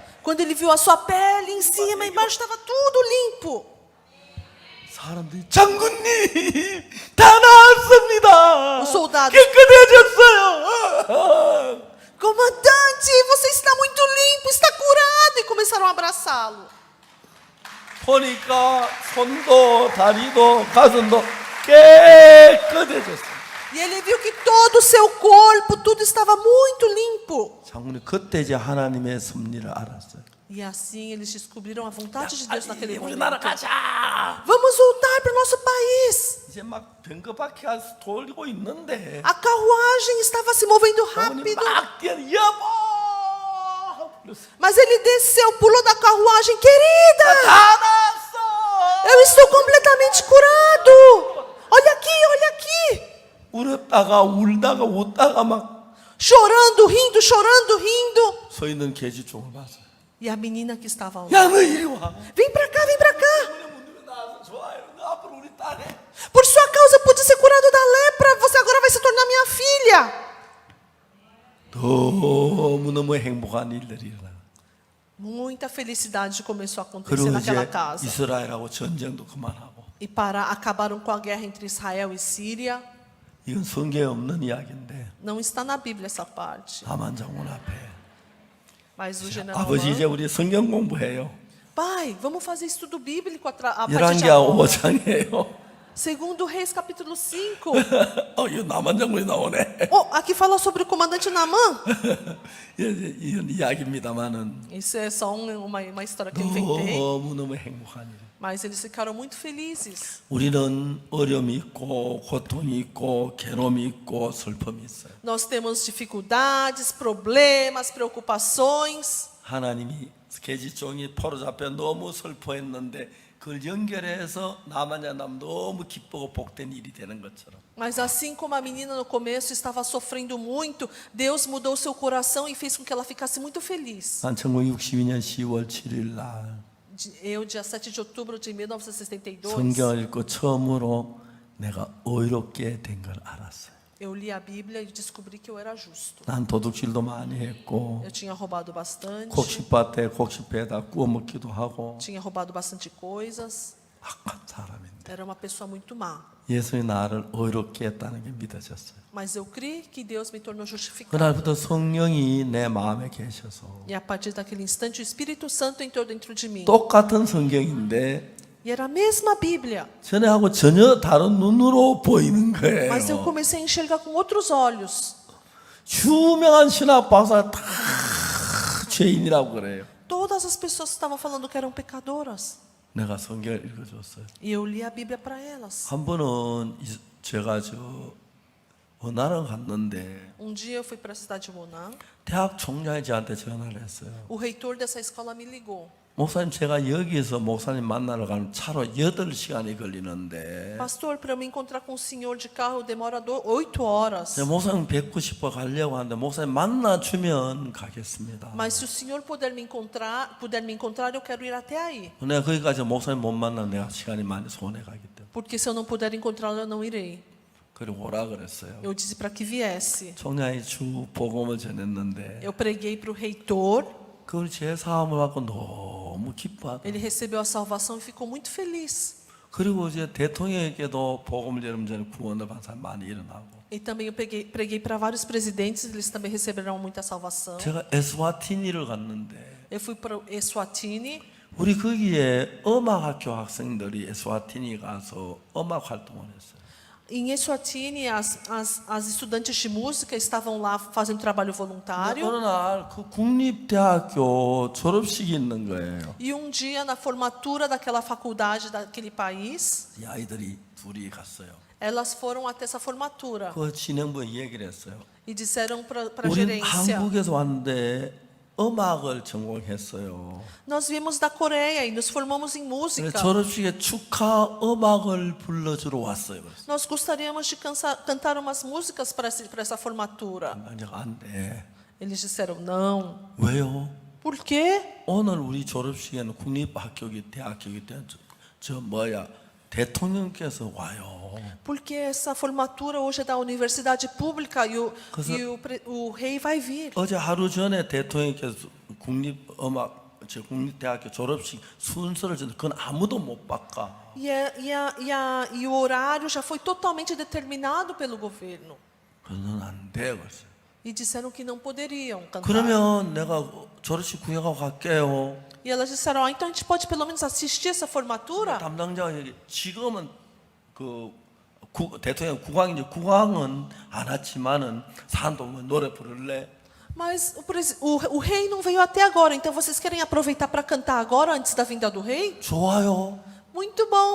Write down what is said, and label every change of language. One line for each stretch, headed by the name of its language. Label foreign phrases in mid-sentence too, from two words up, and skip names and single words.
Portuguese: Quando ele viu a sua pele em cima, embaixo estava tudo limpo.
Korean: 사람들이 장군님 다 나았습니다.
Portuguese: Os soldados,
Korean: 깨끗해졌어요.
Portuguese: comandante, você está muito limpo, está curado. E começaram a abraçá-lo.
Korean: 보니까 손도 다리도 가슴도 깨끗해졌어요.
Portuguese: E ele viu que todo o seu corpo, tudo estava muito limpo.
Korean: 장군이 그때 이제 하나님의 섭리를 알았어요.
Portuguese: E assim eles descobriram a vontade de Deus naquele
Korean: 우리나라
Portuguese: momento.
Korean: 가자.
Portuguese: Vamos voltar para o nosso país.
Korean: 이제 막 병거바퀴 돌리고 있는데
Portuguese: A carruagem estava se movendo
Korean: 장군이
Portuguese: rápido.
Korean: 막 뛰어 여보. 그랬어요.
Portuguese: Mas ele desceu, pulou da carruagem. Querida,
Korean: 다 나았어.
Portuguese: eu estou completamente curado. Olha aqui, olha aqui.
Korean: 울었다가 울다가 웃다가 막
Portuguese: Chorando, rindo, chorando, rindo.
Korean: 서 있는 계집종을 봤어요.
Portuguese: E a menina que estava lá.
Korean: 야, 너 이리 와.
Portuguese: Vem pra cá, vem pra cá.
Korean: 문득에 나와서 좋아요. 너 앞으로 우리 딸 해.
Portuguese: Por sua causa eu pude ser curado da lepra. Você agora vai se tornar minha filha.
Korean: 너무너무 행복한 일들이 일어나.
Portuguese: Muita felicidade começou a acontecer
Korean: 그리고
Portuguese: naquela
Korean: 이제
Portuguese: casa.
Korean: 이스라엘하고 전쟁도 그만하고.
Portuguese: E acabaram com a guerra entre Israel e Síria.
Korean: 이건 성경에 없는 이야기인데
Portuguese: Não está na Bíblia essa parte.
Korean: 하만 장군 앞에
Portuguese: Mas o general
Korean: 아버지 이제
Portuguese: Amã,
Korean: 우리 성경 공부해요.
Portuguese: pai, vamos fazer estudo bíblico a partir de
Korean: 열왕기하
Portuguese: agora.
Korean: 5장이에요.
Portuguese: Segundo Reis capítulo 5.
Korean: 이거 남한 장군이 나오네.
Portuguese: Aqui fala sobre o comandante Naamã.
Korean: 이건 이야기입니다만은
Portuguese: Isso é só uma história que eu inventei.
Korean: 너무너무 행복한 일.
Portuguese: Mas eles ficaram muito felizes.
Korean: 우리는 어려움이 있고 고통이 있고 괴로움이 있고 슬픔이 있어요.
Portuguese: Nós temos dificuldades, problemas, preocupações.
Korean: 하나님이 계집종이 포로 잡혀 너무 슬퍼했는데 그걸 연결해서 나만야 남 너무 기쁘고 복된 일이 되는 것처럼
Portuguese: Mas assim como a menina no começo estava sofrendo muito, Deus mudou seu coração e fez com que ela ficasse muito feliz.
Korean: 난 1962년 10월 7일 날
Portuguese: Eu, dia 7 de outubro de 1962,
Korean: 성경을 읽고 처음으로 내가 의롭게 된 걸 알았어요.
Portuguese: eu li a Bíblia e descobri que eu era justo.
Korean: 난 도둑질도 많이 했고
Portuguese: Eu tinha roubado bastante,
Korean: 곡식밭에 곡식배에다 구워 먹기도 하고
Portuguese: tinha roubado bastante coisas,
Korean: 악한 사람인데
Portuguese: era uma pessoa muito má.
Korean: 예수님이 나를 의롭게 했다는 게 믿어졌어요.
Portuguese: Mas eu criei que Deus me tornou justificado.
Korean: 그날부터 성령이 내 마음에 계셔서
Portuguese: E a partir daquele instante, o Espírito Santo entrou dentro de mim.
Korean: 똑같은 성경인데
Portuguese: E era a mesma Bíblia,
Korean: 전에하고 전혀 다른 눈으로 보이는
Portuguese: mas eu
Korean: 거예요.
Portuguese: comecei a enxergar com outros olhos.
Korean: 유명한 신학 박사가 다 죄인이라고 그래요.
Portuguese: Todas as pessoas estavam falando que eram pecadoras.
Korean: 내가 성경을 읽어줬어요.
Portuguese: E eu li a Bíblia para elas.
Korean: 한 번은 제가 은하를 갔는데
Portuguese: Um dia eu fui para a cidade de Moná.
Korean: 대학 총장이 저한테 전화를 했어요.
Portuguese: O reitor dessa escola me ligou.
Korean: 목사님, 제가 여기서 목사님 만나러 가면 차로 8시간이 걸리는데
Portuguese: Pastor, para eu me encontrar com o senhor de carro demora 8 horas.
Korean: 목사님 뵙고 싶어 가려고 하는데 목사님 만나주면 가겠습니다.
Portuguese: Mas se o senhor puder me encontrar, eu quero ir até aí.
Korean: 내가 거기까지 목사님 못 만나면 내가 시간이 많이 손해가기 때문에
Portuguese: Porque se eu não puder encontrá-lo, eu não irei.
Korean: 그리고 오라 그랬어요.
Portuguese: Eu disse para que viesse.
Korean: 총장이 주 복음을 전했는데
Portuguese: Eu preguei para o reitor.
Korean: 그걸 제 사함을 받고 너무 기뻐하더라고요.
Portuguese: Ele recebeu a salvação e ficou muito feliz.
Korean: 그리고 이제 대통령에게도 복음을 전하면 저는 구원을 받은 사람 많이 일어나고
Portuguese: E também eu preguei para vários presidentes, eles também receberam muita salvação.
Korean: 제가 에스와티니를 갔는데
Portuguese: Eu fui para o Eswatini.
Korean: 우리 거기에 음악학교 학생들이 에스와티니 가서 음악 활동을 했어요.
Portuguese: Em Eswatini, as estudantes de música estavam lá fazendo trabalho voluntário.
Korean: 어느 날 그 국립대학교 졸업식이 있는 거예요.
Portuguese: E um dia, na formatura daquela faculdade daquele país,
Korean: 이 아이들이 둘이 갔어요.
Portuguese: elas foram até essa formatura
Korean: 그 진행부에 얘기를 했어요.
Portuguese: e disseram para a
Korean: 우리
Portuguese: gerência:
Korean: 한국에서 왔는데 음악을 전공했어요.
Portuguese: nós viemos da Coreia e nos formamos em música.
Korean: 졸업식에 축하 음악을 불러주러 왔어요. 그래서
Portuguese: Nós gostaríamos de cantar umas músicas para essa formatura.
Korean: 안 돼.
Portuguese: Eles disseram: não.
Korean: 왜요?
Portuguese: Por quê?
Korean: 오늘 우리 졸업식에는 국립학교기 대학교기 때문에 대통령께서 와요.
Portuguese: Porque essa formatura hoje é da universidade pública e o rei vai vir.
Korean: 어제 하루 전에 대통령께서 국립대학교 졸업식 순서를 줬는데 그건 아무도 못 바꿔.
Portuguese: E o horário já foi totalmente determinado pelo governo.
Korean: 그건 안 돼. 그랬어요.
Portuguese: E disseram que não poderiam cantar.
Korean: 그러면 내가 졸업식 구경하고 갈게요.
Portuguese: E elas disseram: então a gente pode pelo menos assistir essa formatura?
Korean: 담당자가 얘기. 지금은 대통령 국왕은 안 왔지만은 사람도 노래 부를래?
Portuguese: Mas o rei não veio até agora, então vocês querem aproveitar para cantar agora, antes da vinda do rei?
Korean: 좋아요.
Portuguese: Muito bom,